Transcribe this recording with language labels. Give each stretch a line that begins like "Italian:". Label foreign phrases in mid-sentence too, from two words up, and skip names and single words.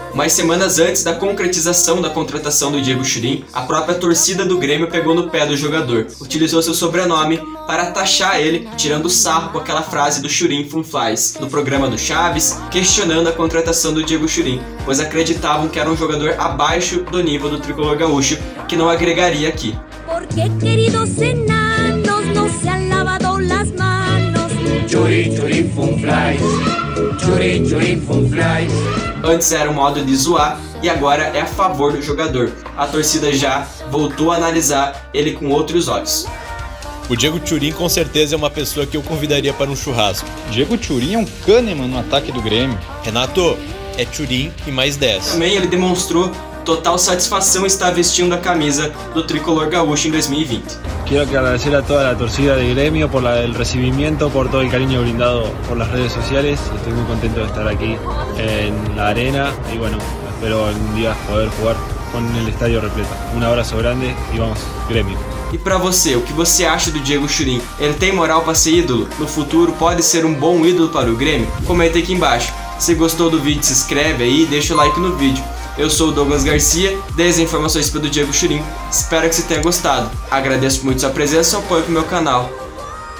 Portuguese: Mas semanas antes da concretização da contratação do Diego Churin, a própria torcida do Grêmio pegou no pé do jogador. Utilizou seu sobrenome para taxar ele, tirando sarro com aquela frase do Churin Funflies no programa do Chaves, questionando a contratação do Diego Churin, pois acreditavam que era um jogador abaixo do nível do tricolor gaúcho, que não agregaria aqui.
Spanish: Porque, queridos enanos, não se han lavado las manos.
Portuguese: Churin, Churin Funflies. Churin, Churin Funflies. Antes era um modo de zoar e agora é a favor do jogador. A torcida já voltou a analisar ele com outros olhos. O Diego Churin com certeza é uma pessoa que eu convidaria para um churrasco. Diego Churin é um Kahneman no ataque do Grêmio. Renato, é Churin e mais 10. Também ele demonstrou total satisfação em estar vestindo a camisa do tricolor gaúcho em 2020.
Spanish: Quiero agradecer a toda la torcida de Gremio por el recibimiento, por todo el cariño brindado por las redes sociales. Estoy muy contento de estar aquí en la arena y bueno, espero algún día poder jugar con el estadio repleto. Un abrazo grande y vamos, Grêmio.
Portuguese: E pra você, o que você acha do Diego Churin? Ele tem moral para ser ídolo? No futuro pode ser um bom ídolo para o Grêmio? Comenta aqui embaixo. Se gostou do vídeo, se inscreve aí e deixa o like no vídeo. Eu sou o Douglas Garcia, dei as informações pelo Diego Churin. Espero que você tenha gostado. Agradeço muito sua presença e seu apoio pro meu canal.